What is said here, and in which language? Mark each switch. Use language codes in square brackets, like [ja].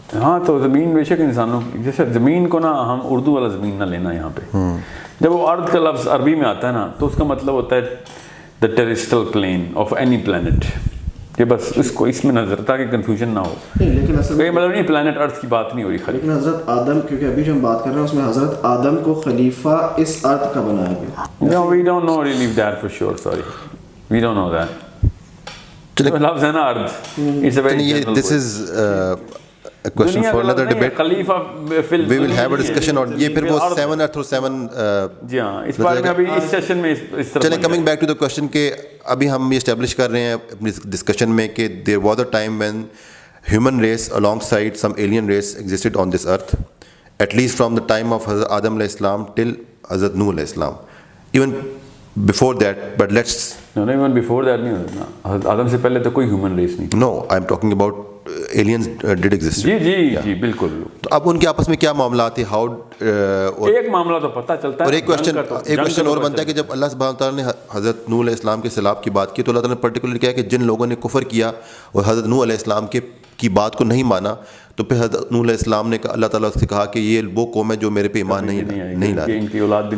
[ur] ہاں تو زمین بے شک انسانوں کی, جیسے زمین کو نا ہم اردو والا زمین نہ لینا یہاں پہ, جب وہ ارض کا لفظ عربی میں آتا ہے نا تو اس کا مطلب ہوتا ہے [en] the terrestrial plane of any plant, [ur] کہ بس اس کو اس میں نظر تھا کہ کنفیوژن نہ ہو. لیکن اصل کوئی مطلب نہیں پلانٹ ارتھ کی بات نہیں ہو رہی خالی. لیکن حضرت آدم, کیونکہ ابھی جو ہم بات کر رہے ہیں اس میں حضرت آدم کو خلیفہ اس ارض کا بنایا گیا. [en] No, we don't know really that for sure, sorry. We don't know that. [ur] لفظ ہے نا ارتھ, [en] it's a very general word. this is a question for another debate. [ur] خلیفہ [en] We will have a discussion on [ur] یہ پھر وہ [en] 7 earth اور 7 [ur] جی ہاں, اس بارے میں ابھی اس سیشن میں اس طرح. [en] چلیں coming back to the question [ur] کہ ابھی ہم یہ اسٹیبلش کر رہے ہیں اپنی ڈسکشن میں [en] کہ there was a time when human race alongside some alien race existed on this earth, at least from the time of Hazrat Adam alayhi salam till Hazrat Nuh alayhi salam, even before that, but let's No, even before that [ur] نہیں ہوتا, آدم سے پہلے تو کوئی human race نہیں. [en] no, I'm talking about aliens did exist. [ur] جی بالکل. تو اب ان کے آپس میں کیا معاملات تھے, how ایک معاملہ تو پتہ چلتا ہے. اور ایک کوشچن اور بنتا ہے کہ جب اللہ سبحانہ تعالیٰ نے حضرت نوح علیہ السلام کے سیلاب کی بات کی تو اللہ تعالیٰ نے پرٹیکولر کیا کہ جن لوگوں نے کفر کیا اور حضرت نوح علیہ السلام کی بات کو نہیں مانا, تو پھر حضرت نوح علیہ السلام نے اللہ تعالیٰ سے کہا کہ یہ وہ قوم ہے جو میرے پہ ایمان نہیں لا رہی.